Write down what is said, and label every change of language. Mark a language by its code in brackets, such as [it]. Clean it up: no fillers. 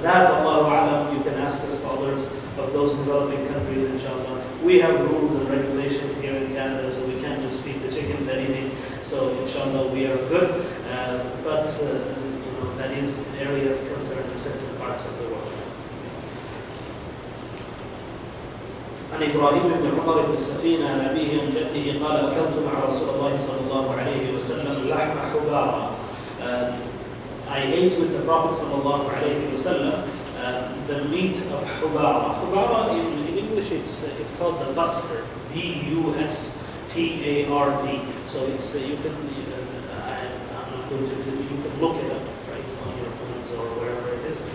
[en] That, Allahu A'lam, you can ask the scholars of those developing countries, inshallah. We have rules and regulations here in Canada, so we can't just feed the chickens anything. So, inshallah, we are good. But that is an area of concern in certain parts of the world. [ar] عن إبراهيم بن عمر بن السفينة عن أبيه عن جده قال أكلت مع رسول الله صلى الله عليه وسلم لحم حبارة. [en] I ate with the Prophet [ar] صلى الله عليه وسلم [en] the meat of hubara. Hubara in English it's called the bustard. Bustard. So it's you can I'm not going to you can look it up right on your phones or wherever it is.